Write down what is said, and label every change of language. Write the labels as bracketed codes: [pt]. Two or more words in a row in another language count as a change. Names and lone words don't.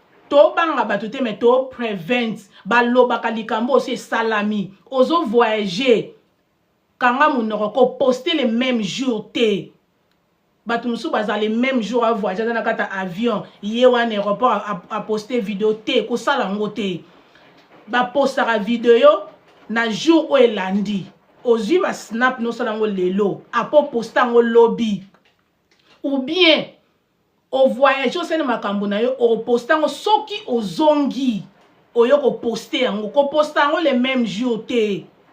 [ln] Tobanga bato te, mais to prevent. Balobaka likambo oso esalami. Ozo voyager. Kanga munoko, ko poster [fr] le même jour [ln] te. Bato mosusu baza [fr] le même jour [ln] a voyager, aza na kata avion. Ye wana aéroport a, a, a poster video te, kosala yango te. Ba postaka video na jour oyo elandi. Ozwi ba snap no sala yango lelo, apo poster yango lobi. Ou bien o voyage osene makambo na yo, o poster yango soki ozongi, oyo ko poster yango, ko poster yango [fr] le même jour [ln] te.